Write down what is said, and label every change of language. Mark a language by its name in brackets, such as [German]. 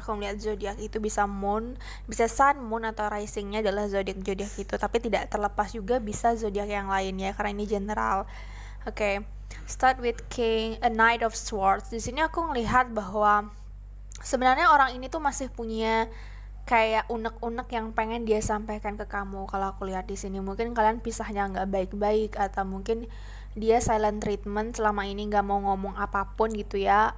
[Indonesian] Aku melihat zodiak itu bisa moon, bisa sun, moon atau risingnya adalah zodiak itu, tapi tidak terlepas juga bisa zodiak yang lainnya karena ini general. Oke. [English] Start with a Knight of Swords. [Indonesian] Di sini aku melihat bahwa sebenarnya orang ini tuh masih punya kayak unek-unek yang pengen dia sampaikan ke kamu. Kalau aku lihat di sini, mungkin kalian pisahnya nggak baik-baik, atau mungkin dia silent treatment selama ini, nggak mau ngomong apapun gitu ya.